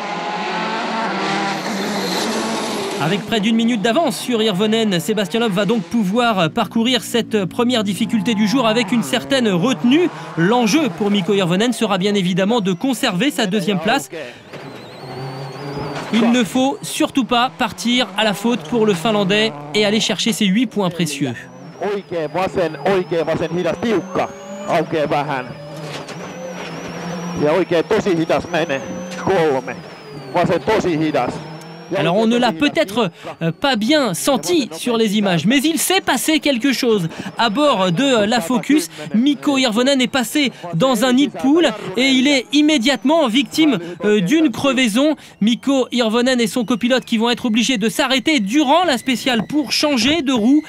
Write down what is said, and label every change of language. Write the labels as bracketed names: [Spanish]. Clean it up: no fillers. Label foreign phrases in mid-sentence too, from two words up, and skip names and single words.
[French] Avec près d'1 minute d'avance sur Hirvonen, Sébastien Loeb va donc pouvoir parcourir cette première difficulté du jour avec une certaine retenue. L'enjeu pour Mikko Hirvonen sera bien évidemment de conserver sa 2e place. Il ne faut surtout pas partir à la faute pour le Finlandais et aller chercher ses 8 points précieux. [Finnish] Oikein vasen hidas tiukka, aukeaa vähän. Ja oikein tosi hidas menee, 3. Vasen tosi hidas. [French] Alors on ne l'a peut-être pas bien senti sur les images, mais il s'est passé quelque chose. À bord de la Focus, Mikko Hirvonen est passé dans un nid de poule et il est immédiatement victime d'une crevaison. Mikko Hirvonen et son copilote qui vont être obligés de s'arrêter durant la spéciale pour changer de roue.